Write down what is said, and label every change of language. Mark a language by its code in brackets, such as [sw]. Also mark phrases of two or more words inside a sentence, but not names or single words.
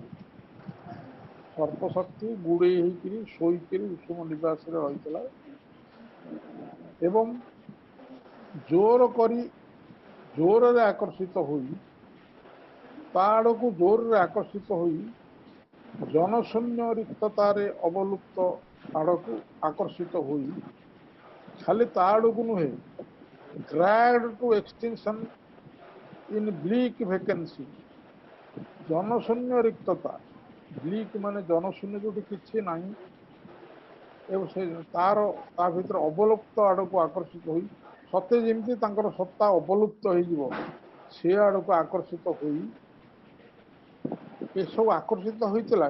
[or] ସର୍ପ ଶକ୍ତି ଗୁଡ଼େଇ ହେଇକିରି ଶୋଇକିରି ଉଷୁମ ନିବାସରେ ରହିଥିଲା ଏବଂ ଜୋରରେ ଆକର୍ଷିତ ହୋଇ, ତା ଆଡ଼କୁ ଜୋରରେ ଆକର୍ଷିତ ହୋଇ ଜନଶୂନ୍ୟ ରିକ୍ତତାରେ ଅବଲୁପ୍ତ ଆଡ଼କୁ ଆକର୍ଷିତ ହୋଇ, ଖାଲି ତା ଆଡ଼କୁ ନୁହେଁ, [en] dragged to extinction in bleak vacancy, [or] ଜନଶୂନ୍ୟ ରିକ୍ତତା, ବ୍ଲିକ୍ ମାନେ ଜନଶୂନ୍ୟ, ଯୋଉଠି କିଛି ନାହିଁ ଏବଂ ତା ଭିତରେ ଅବଲୁପ୍ତ ଆଡ଼କୁ ଆକର୍ଷିତ ହୋଇ, ସତେ ଯେମିତି ତାଙ୍କର ସତ୍ତା ଅବଲୁପ୍ତ ହେଇଯିବ ସେ ଆଡ଼କୁ ଆକର୍ଷିତ ହୋଇ, ଏସବୁ ଆକର୍ଷିତ ହୋଇଥିଲା।